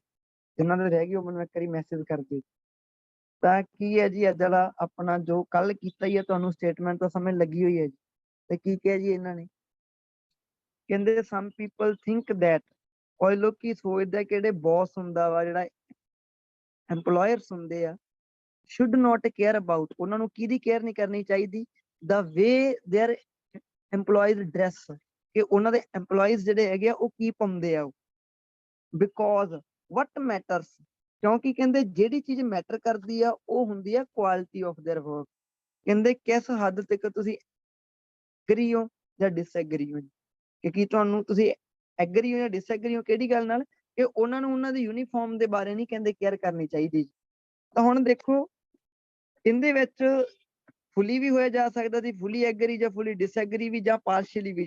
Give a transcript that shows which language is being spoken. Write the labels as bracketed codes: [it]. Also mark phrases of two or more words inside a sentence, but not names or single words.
[pa] ਜਿਨ੍ਹਾਂ ਦੇ ਰਹਿ ਗਏ ਉਹ ਮੈਨੂੰ ਇੱਕ ਵਾਰੀ ਮੈਸੇਜ ਕਰ ਦਿਓ। ਤਾਂ ਕੀ ਹੈ ਜੀ ਅੱਜ ਵਾਲਾ ਆਪਣਾ ਜੋ ਕੱਲ ਕੀਤਾ ਹੀ ਹੈ ਤੁਹਾਨੂੰ ਸਟੇਟਮੈਂਟ ਤਾਂ ਸਮਝ ਲੱਗੀ ਹੋਈ ਹੈ ਜੀ। ਤੇ ਕੀ ਕਿਹਾ ਜੀ ਇਹਨਾਂ ਨੇ ਕਹਿੰਦੇ [en] some people think that [pa] ਕੋਈ ਲੋਕੀ ਸੋਚਦਾ ਕਿ ਜਿਹੜੇ ਬੌਸ ਹੁੰਦਾ ਵਾ ਜਿਹੜਾ ਐਮਪਲੋਇਰਸ ਹੁੰਦੇ ਆ [en] should not care about [pa] ਉਹਨਾਂ ਨੂੰ ਕਿਹਦੀ ਕੇਅਰ ਨਹੀਂ ਕਰਨੀ ਚਾਹੀਦੀ [en] the way their employees dress [pa] ਕਿ ਉਹਨਾਂ ਦੇ EMPLOYEES ਜਿਹੜੇ ਹੈਗੇ ਆ ਉਹ ਕੀ ਪਾਉਂਦੇ ਆ [en] because what matters [pa] ਕਿਉਂਕਿ ਕਹਿੰਦੇ ਜਿਹੜੀ ਚੀਜ਼ ਮੈਟਰ ਕਰਦੀ ਆ ਉਹ ਹੁੰਦੀ ਆ [en] quality of their work [pa] ਕਹਿੰਦੇ ਕਿਸ ਹੱਦ ਤੱਕ ਤੁਸੀਂ ਐਗਰੀ ਹੋ ਜਾਂ ਡਿਸਐਗਰੀ ਹੋ ਕਿ ਕੀ ਤੁਹਾਨੂੰ ਤੁਸੀਂ ਐਗਰੀ ਹੋ ਜਾਂ ਡਿਸਐਗਰੀ ਹੋ ਕਿਹੜੀ ਗੱਲ ਨਾਲ ਕਿ ਉਹਨਾਂ ਨੂੰ ਉਹਨਾਂ ਦੀ ਯੂਨੀਫਾਰਮ ਦੇ ਬਾਰੇ ਨਹੀਂ ਕਹਿੰਦੇ ਕੇਅਰ ਕਰਨੀ ਚਾਹੀਦੀ। ਤਾਂ ਹੁਣ ਦੇਖੋ ਇਹਦੇ ਵਿੱਚ ਫੁੱਲੀ ਵੀ ਹੋਇਆ ਜਾ ਸਕਦਾ ਸੀ [en] fully agree [pa] ਜਾਂ [en] fully disagree [pa] ਵੀ ਜਾਂ ਪਾਰਸ਼ੀਅਲੀ ਵੀ ਜੀ।